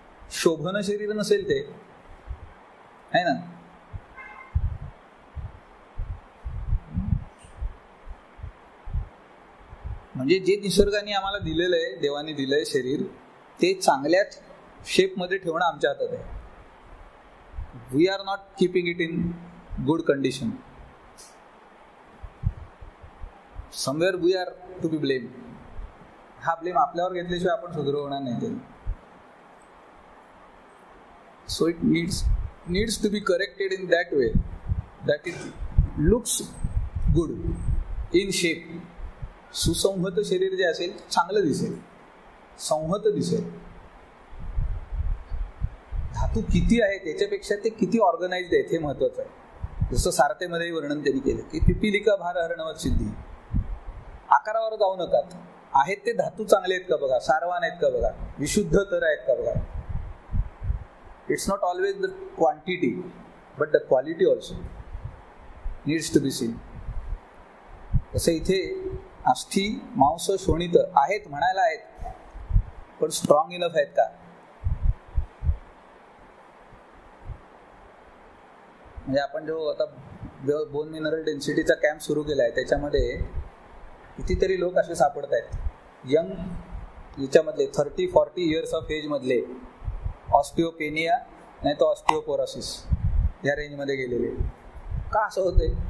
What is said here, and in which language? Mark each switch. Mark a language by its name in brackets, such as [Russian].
[Marathi] शोभन शरीर नसेल ते, आहे ना. म्हणजे जे निसर्गाने आम्हाला दिलेलं आहे, देवाने दिलंय शरीर, ते चांगल्याच शेपमध्ये ठेवणं आमच्या हातात आहे. [English] We are not keeping it in good condition. Somewhere we are to be blame. [Marathi] हा ब्लेम आपल्यावर घेतल्याशिवाय आपण सुधरू होणार नाही ते. [English] So it needs to be corrected in that way that it looks good in shape. [Marathi] सुसंहत शरीर जे असेल चांगलं दिसेल, संहत दिसेल. धातू किती आहे त्याच्यापेक्षा ते किती ऑर्गनाइज्ड आहेत हे महत्वाचं आहे. जसं सारथेमध्ये वर्णन त्यांनी केलं की पिपिलिका भार हरणवत सिद्धी. आकारावर जाऊ नका, आहेत ते धातू चांगले आहेत का बघा, सारवान आहेत का बघा, विशुद्ध तर आहेत का बघा. [English] It's not always the quantity but the quality also needs to be seen. [Marathi] तसं इथे अस्थि मांस शोणित आहेत म्हणायला आहेत, पण [English] strong enough [Marathi] आहेत का. म्हणजे आपण जो आता बोन मिनरल डेन्सिटीचा कॅम्प सुरू केला आहे त्याच्यामध्ये कितीतरी लोक असे सापडत आहेत यंग याच्यामधले 30-40 इयर्स ऑफ एज मधले, ऑस्टिओपेनिया नाही तर ऑस्टिओपोरोसिस या रेंजमध्ये गेलेले. का असं होतंय?